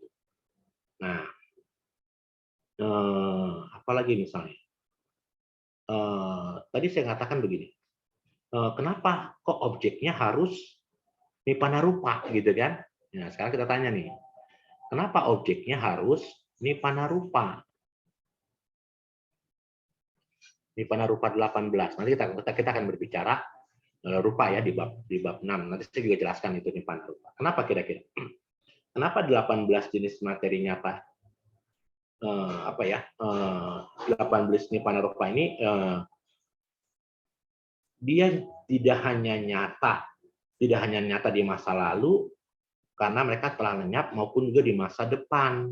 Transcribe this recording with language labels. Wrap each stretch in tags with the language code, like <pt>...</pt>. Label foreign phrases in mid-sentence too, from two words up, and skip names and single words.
<id>Nah, apalagi misalnya tadi saya katakan begini, kenapa kok objeknya harus</id> <pi>nipana rupa</pi> <id>gitu kan? Nah, sekarang kita tanya nih, kenapa objeknya harus</id> <pi>nipana rupa? Nipana rupa 18.</pi> <id>Nanti kita akan berbicara rupa ya di bab 6. Nanti saya juga jelaskan itu</id> <pi>nipana rupa.</pi> <id>Kenapa kira-kira? Kenapa 18 jenis materi nyata 18</id> <pi>nipana rupa</pi> <id>ini dia tidak hanya nyata di masa lalu karena mereka telah lenyap, maupun juga di masa depan.</id>